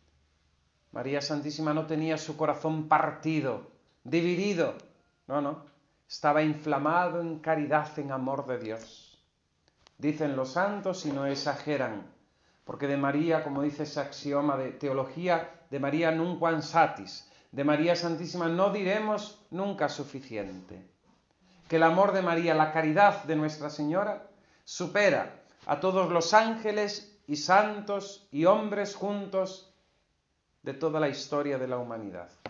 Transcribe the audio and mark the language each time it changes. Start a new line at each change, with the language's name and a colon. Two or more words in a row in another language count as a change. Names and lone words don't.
Spanish: María Santísima no tenía su corazón partido, dividido. No. Estaba inflamado en caridad, en amor de Dios. Dicen los santos y no exageran, porque de María, como dice ese axioma de teología, de María
Latin: nunquam satis,
Spanish: de María Santísima no diremos nunca suficiente. Que el amor de María, la caridad de Nuestra Señora, supera a todos los ángeles y santos y hombres juntos de toda la historia de la humanidad.